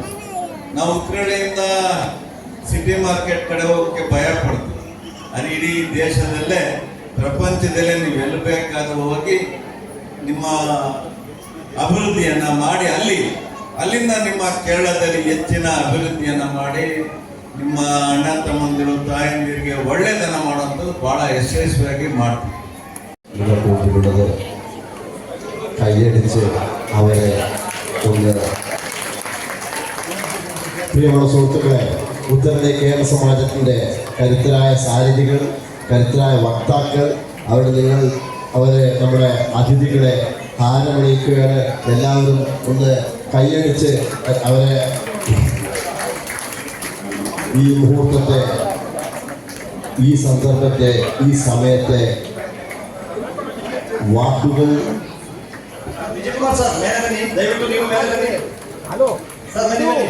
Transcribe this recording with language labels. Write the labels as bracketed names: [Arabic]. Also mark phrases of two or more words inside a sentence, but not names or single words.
[Kannada] ನಾವು ಉತ್ತರಳ್ಳಿಯಿಂದ ಸಿಟಿ ಮಾರ್ಕೆಟ್ ಕಡೆ ಹೋಗೋಕ್ಕೆ ಭಯ ಪಡ್ತೀವಿ, ಅದು ಇಡೀ ದೇಶದಲ್ಲೇ ಪ್ರಪಂಚದಲ್ಲೇ ನೀವು ಎಲ್ಲಿ ಬೇಕಾದರೂ ಹೋಗಿ ನಿಮ್ಮ ಅಭಿವೃದ್ಧಿಯನ್ನು ಮಾಡಿ ಅಲ್ಲಿಂದ ನಿಮ್ಮ ಕೇರಳದಲ್ಲಿ ಹೆಚ್ಚಿನ ಅಭಿವೃದ್ಧಿಯನ್ನು ಮಾಡಿ ನಿಮ್ಮ ಅಣ್ಣ ತಮ್ಮಂದಿರು ತಾಯಂದಿರಿಗೆ ಒಳ್ಳೆಯದನ್ನ ಮಾಡುವಂಥದ್ದು ಭಾಳ ಯಶಸ್ವಿಯಾಗಿ ಮಾಡ್ತೀವಿ. [Malayalam] കൂട്ടിക്കൊണ്ടത് കൈയടിച്ച് അവരെ ഒന്ന് പ്രിയമുള്ള സുഹൃത്തുക്കളെ, ഉത്തരേന്ത്യ കേരള സമാജത്തിൻ്റെ കരുത്തരായ സാരഥികൾ, കരുത്തരായ വക്താക്കൾ, അവരെ നമ്മുടെ അതിഥികളെ ഹാരമണിയിക്കുകയാണ്. എല്ലാവരും ഒന്ന് കൈയടിച്ച് അവരെ ഈ മുഹൂർത്തത്തെ, ഈ സന്ദർഭത്തെ, ഈ സമയത്തെ വാക്കുകൾ [Kannada] ವಿಜಯಕುಮಾರ್ ಸರ್ ಮೇಲೆ ಬನ್ನಿ, ದಯವಿಟ್ಟು ನೀವು ಮೇಲೆ ಬನ್ನಿ. ಹಲೋ ಸರ್, ಬನ್ನಿ ಬನ್ನಿ.